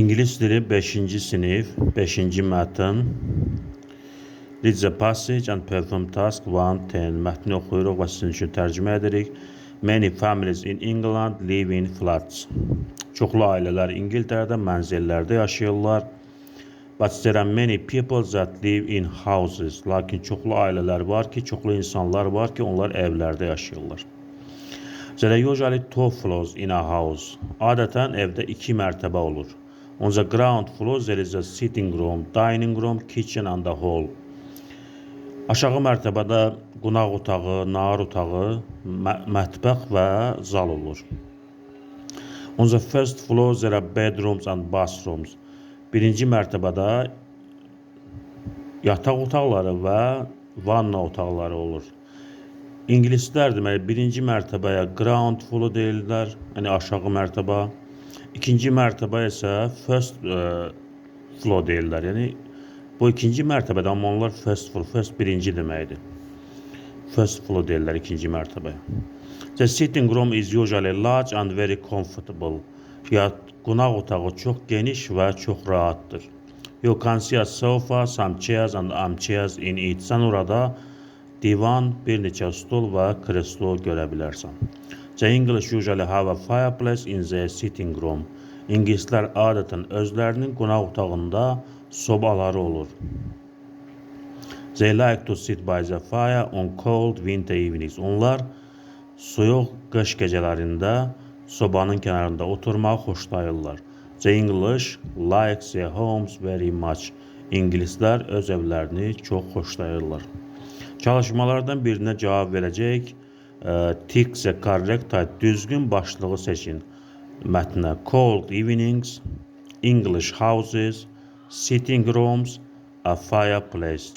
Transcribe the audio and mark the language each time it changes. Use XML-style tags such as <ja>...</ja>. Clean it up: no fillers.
<az>İngilis dili 5-ci sinif, 5-ci mətn.</az> <en>Read the passage and perform task 1-10.</en> <az>Mətni oxuyuruq və sizin üçün tərcümə edirik.</az> <en>Many families in England live in flats.</en> <az>Çoxlu ailələr İngiltərədə mənzillərdə yaşayırlar.</az> <en>But there are many people that live in houses.</en> <az>Lakin çoxlu ailələr var ki, çoxlu insanlar var ki, onlar evlərdə yaşayırlar.</az> <en>There are usually 2 floors in a house.</en> <az>Adətən evdə 2 mərtəbə olur.</az> <en>On the ground floor there is a sitting room, dining room, kitchen and a hall.</en> <az>Aşağı mərtəbədə qonaq otağı, nahar otağı, mətbəx və zal olur.</az> <en>On the first floor there are bedrooms and bathrooms.</en> <az>Birinci mərtəbədə yataq otaqları və vanna otaqları olur. İngilislər deməli birinci mərtəbəyə ground floor deyirlər, yəni aşağı mərtəbə. İkinci mərtəbə isə first floor deyirlər, yəni bu ikinci mərtəbədə, amma onlar first floor, first birinci deməkdir. First floor deyirlər ikinci mərtəbəyə.</az> <en>The sitting room is usually large and very comfortable.</en> <az>Qonaq otağı çox geniş və çox rahatdır.</az> <en>You can see a sofa, some chairs and armchairs in it.</en> <az>Sən orada divan, bir neçə stol və kreslo görə bilərsən.</az> <en>The English usually have a fireplace in their sitting room.</en> <az>İngilislər adətən özlərinin qonaq otağında sobaları olur.</az> <en>They like to sit by the fire on cold winter evenings.</en> <az>Onlar soyuq qış gecələrində sobanın kənarında oturmağı xoşlayırlar.</az> <en>The English like their homes very much.</en> <az>İngilislər öz evlərini çox xoşlayırlar. Çalışmalardan birinə cavab verəcək.</az> <en>Tick the correct type.</en> <az>Düzgün başlığı seçin. Mətnə</az> <en>cold evenings, English houses, sitting rooms, a fireplace.</en>